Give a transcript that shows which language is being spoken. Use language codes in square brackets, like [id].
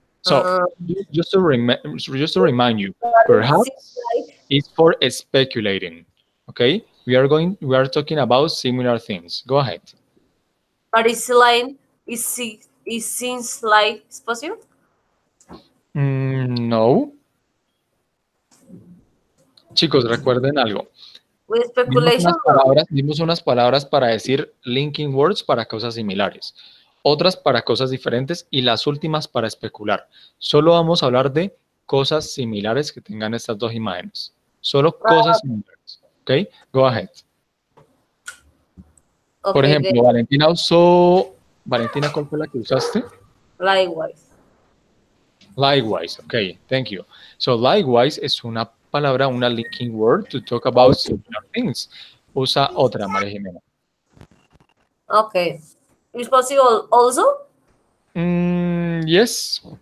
[en] So just to remind you, But it seems perhaps like is for speculating. Okay, we are talking about similar things. Go ahead. but it's line it seems like it's possible. [es] No, chicos, recuerden algo. [en] With speculation, no. [es] Vimos unas palabras para decir linking words para cosas similares, otras para cosas diferentes y las últimas para especular. Solo vamos a hablar de cosas similares que tengan estas dos imágenes. Solo cosas similares. ¿Ok? [en] Go ahead. [es] Por [en] Okay, [es] ejemplo, Valentina usó... Valentina, ¿cuál fue la que usaste? [en] likewise. Likewise. Ok, thank you. So, likewise [es] es una palabra, una [en] linking word to talk about similar things. [es] Usa otra, María Jimena. [en] Okay. It's possible also? Yes.